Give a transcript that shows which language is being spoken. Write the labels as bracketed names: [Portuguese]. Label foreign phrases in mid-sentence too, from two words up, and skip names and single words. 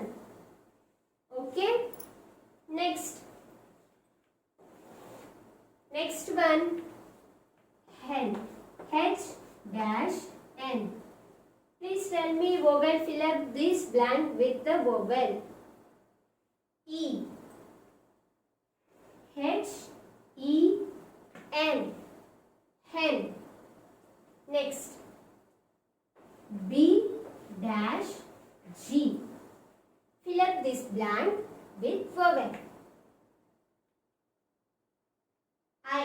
[English] Okay. Next one, hen. H-N. Please tell me vowel, fill up this blank with the vowel. E. H-E-N. Hen. Next. B-G. Fill up this blank with vowel. I.